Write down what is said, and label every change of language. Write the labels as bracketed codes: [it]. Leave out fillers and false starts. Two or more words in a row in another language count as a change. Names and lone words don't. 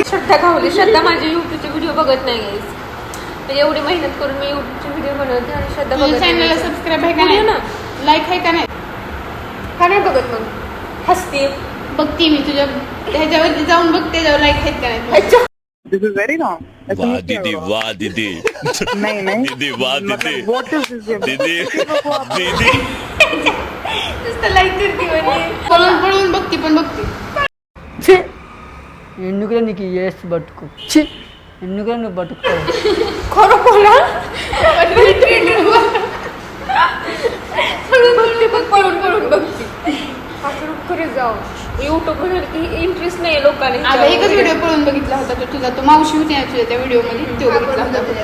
[mr] श्रद्धा खावली. श्रद्धा माझे युट्यूबचे व्हिडिओ बघत नाही गाईस. म्हणजे एवढी मेहनत करून मी युट्यूबचे व्हिडिओ बनवते आणि श्रद्धा तुझ्या बघत चॅनलला नाही. सबस्क्राईब आहे का बोलू नाही ना. लाईक आहे का नाही का नाही बघत मग? हसते. बघते मी तुझ्या ह्याच्यावरती जाऊन बघते त्याच्यावर लाईक आहेत का नाही. अच्छा. [en] This is very wrong. [hi] ऐसा वाह नहीं किया दीदी, होगा. वाह दीदी. नहीं नहीं दीदी, वाह दीदी. [en] मतलब what is this? [hi] दीदी, दीदी. [mr] नुसतं लाईक करते म्हणजे. पळून पळून बघते पण बघते. [te] ఛీ ఎందుకురా నీకు ఈ ఏసు బతుకు ఛీ ఎందుకురా నువ్వు బతుకుతావు [mr] खरं बोला. पळून पळून बघते. असं खरे जाऊ युट्यूब मध्ये इंटरेस्ट नाही लोकांनी. आता एकच व्हिडिओ पळून बघितला होता तो तुझा तो मावशी होती ना तुझ्या त्या व्हिडिओ मध्ये तो बघितला होता.